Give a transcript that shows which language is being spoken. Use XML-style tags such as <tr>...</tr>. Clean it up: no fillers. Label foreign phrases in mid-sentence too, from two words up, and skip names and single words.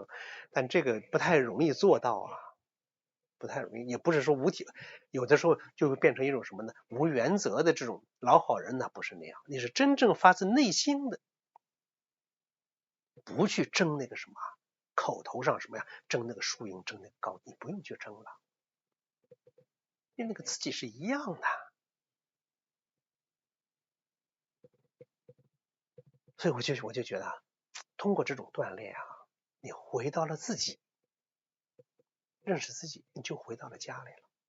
<zh>但这個不太容易做到啊。不太容易，也不是说无体，有的时候就会变成一种什麼呢？無原則的這種老好人，那不是那樣。你是真正發自內心的，不去爭那個什麼，口頭上什麼呀，爭那個輸贏，爭那個高，你不用去爭了，因為那個自己是一樣的。所以我就覺得，通過這種鍛鍊啊，你回到了自己，認識自己，你就回到了家裡了。</zh>